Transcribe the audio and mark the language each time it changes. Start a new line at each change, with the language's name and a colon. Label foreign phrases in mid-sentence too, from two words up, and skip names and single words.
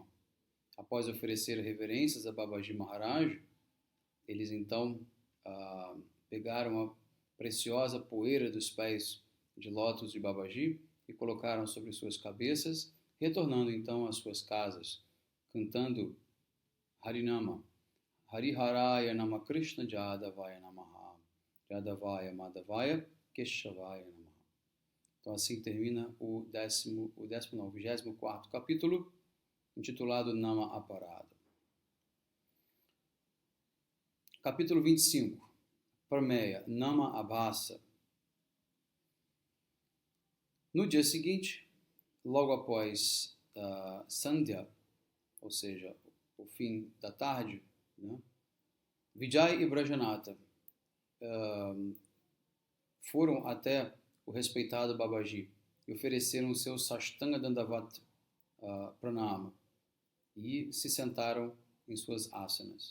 Portuguese: Após oferecer reverências a Babaji Maharaj, eles então pegaram a preciosa poeira dos pés de lótus de Babaji e colocaram sobre suas cabeças, retornando então às suas casas, cantando Harinama,
Sanskrit: Hariharaya Nama Krishna Jadavaya Namaha, Jadavaya Madhavaya Keshavaya Namaha.
Portuguese: Então assim termina o 24º capítulo, intitulado Nama Aparada. Capítulo 25, Prameya, Nama Abhasa. No dia seguinte, logo após Sandhya, ou seja, o fim da tarde, né, Vijay e Brajanata foram até o respeitado Babaji e ofereceram seu
Sanskrit: Sashtanga Dandavat Pranama
Portuguese: e se sentaram em suas asanas.